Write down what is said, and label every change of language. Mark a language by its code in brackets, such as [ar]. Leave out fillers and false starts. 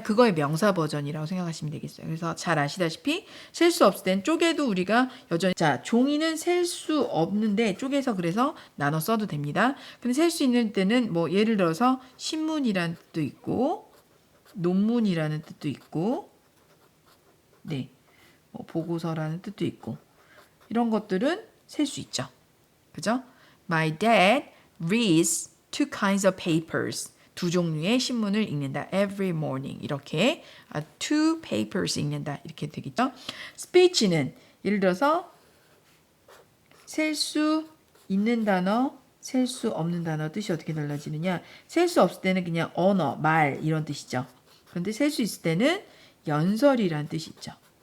[ko] 그거의 명사 버전이라고 생각하시면 되겠어요. 그래서 잘 아시다시피 셀 수 없을 땐 쪼개도 우리가 여전히 종이는 셀 수 없는데 쪼개서 그래서 나눠 써도 됩니다. 근데 셀 수 있는 때는 뭐 예를 들어서 신문이라는 뜻도 있고 논문이라는 뜻도 있고 네, 뭐 보고서라는 뜻도 있고 이런 것들은 셀 수 있죠. 그죠? [en] My dad reads two kinds of papers. [ko] 두 종류의 신문을 읽는다. [en] Every morning. [ko] 이렇게 two papers 읽는다. 이렇게 되겠죠. speech는 예를 들어서 셀 수 있는 단어, 셀 수 없는 단어 뜻이 어떻게 달라지느냐. 셀 수 없을 때는 그냥 언어, 말 이런 뜻이죠. 그런데 셀 수 있을 때는 연설이라는 뜻이 있죠.